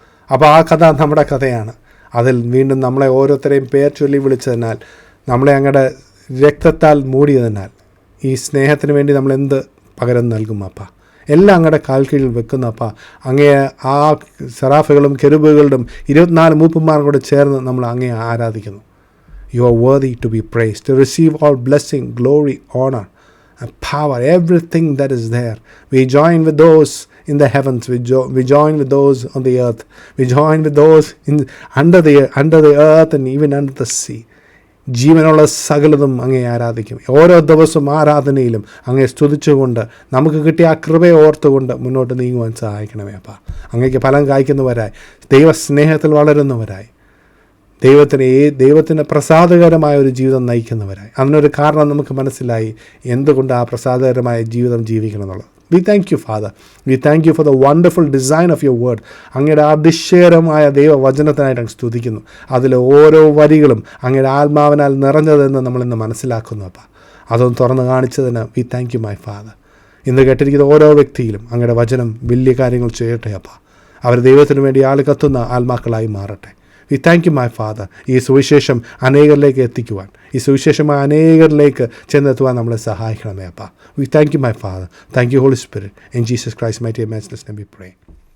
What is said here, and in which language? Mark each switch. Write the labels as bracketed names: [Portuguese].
[Malayalam] അപ്പോൾ ആ കഥ നമ്മുടെ കഥയാണ്. അതിൽ വീണ്ടും നമ്മളെ ഓരോരുത്തരെയും പേർ ചൊല്ലി വിളിച്ചതിനാൽ, നമ്മളെ അങ്ങയുടെ രക്തത്താൽ മൂടിയതിനാൽ ഈ സ്നേഹത്തിന് വേണ്ടി നമ്മളെന്ത് പകരം നൽകും അപ്പ? എല്ലാം അങ്ങയുടെ കാൽ കീഴിൽ വെക്കുന്ന അപ്പ. അങ്ങേ ആ സെറാഫുകളും കെരൂബുകളുടെ 24 മൂപ്പന്മാരും കൂടെ ചേർന്ന് നമ്മൾ അങ്ങേ ആരാധിക്കുന്നു. [English] You are worthy to be praised, to receive all blessing, glory, honor and power, everything that is there. We join with those in the heavens, we join with those on the earth, we join with those under the earth and even under the sea. [Malayalam] ജീവനുള്ള സകലതും അങ്ങേ ആരാധിക്കും. ഓരോ ദിവസവും ആരാധനയിലും അങ്ങേ സ്തുതിച്ചുകൊണ്ട് നമുക്ക് കിട്ടിയ ആ കൃപയെ ഓർത്തുകൊണ്ട് മുന്നോട്ട് നീങ്ങുവാൻ സഹായിക്കണമേ അപ്പ. അങ്ങേക്ക് ഫലം കായ്ക്കുന്നവരായി, ദൈവസ്നേഹത്തിൽ വളരുന്നവരായി, ദൈവത്തിന് പ്രസാദകരമായ ഒരു ജീവിതം നയിക്കുന്നവരായി. അതിനൊരു കാരണം നമുക്ക് മനസ്സിലായി എന്തുകൊണ്ട് ആ പ്രസാദകരമായ ജീവിതം ജീവിക്കണം എന്നുള്ളത്. [English] We thank you, Father. We thank you for the wonderful design of your word. [Malayalam] അങ്ങയുടെ അതിശയകരമായ ദൈവവചനത്തിനായിട്ട് അങ്ങ് സ്തുതിക്കുന്നു. അതിലെ ഓരോ വരികളും അങ്ങയുടെ ആത്മാവിനാൽ നിറഞ്ഞതെന്ന് നമ്മളിന്ന് മനസ്സിലാക്കുന്നു അപ്പ. അതൊന്ന് തുറന്ന് കാണിച്ചതിന് [English] we thank you, my Father. [Malayalam] ഇന്ന് കേട്ടിരിക്കുന്ന ഓരോ വ്യക്തിയിലും അങ്ങയുടെ വചനം വലിയ കാര്യങ്ങൾ ചെയ്യട്ടെ അപ്പ. അവർ ദൈവത്തിന് വേണ്ടി ആളുകത്തുന്ന ആത്മാക്കളായി മാറട്ടെ. [English] We thank you, my Father. [Malayalam] ഈ സുവിശേഷം അനേകരിലേക്ക് എത്തിക്കുവാൻ, ഈ സുവിശേഷമായ അനേകരിലേക്ക് ചെന്നെത്തുവാൻ നമ്മളെ സഹായിക്കണമേ അപ്പ. [English] We thank you, my Father. Thank you, Holy Spirit. In Jesus Christ's mighty name we pray.